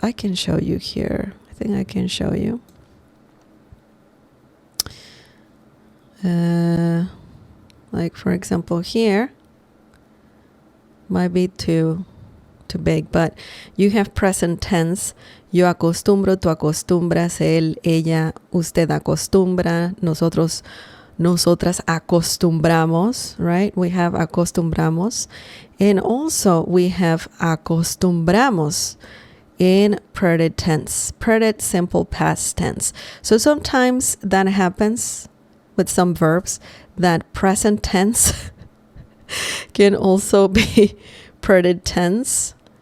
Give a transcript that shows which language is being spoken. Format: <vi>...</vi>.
<en>I can show you here. I think I can show you. Like for example here, might be too big, but you have present tense.</en> <es>Yo acostumbro, tú acostumbras, él, ella, usted acostumbra, nosotros, nosotras acostumbramos, right?</es> <en>We have acostumbramos. And also we have acostumbramos in preterite tense, preterite simple past tense. So sometimes that happens with some verbs that present tense can also be present tense.</en>